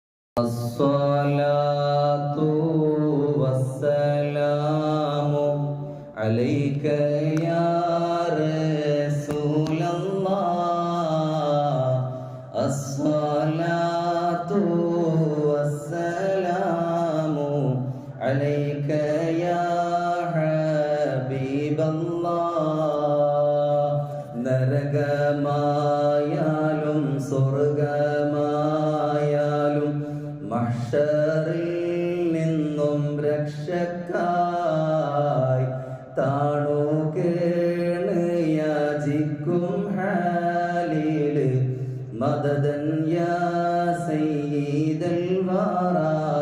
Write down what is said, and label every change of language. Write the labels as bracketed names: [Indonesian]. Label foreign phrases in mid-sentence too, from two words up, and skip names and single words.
[Arabic] الصلاة والسلام عليك يا رسول الله. الصلاة والسلام عليك يا حبيب الله. [Malayalam] നരകമായാലും സ്വർഗമായാലും മഹ്ശറിൽ നിന്നും രക്ഷക്കായി താണു കേണ് യാചിക്കും ഹാലില് [Arabic] مددا يا سيد الورى.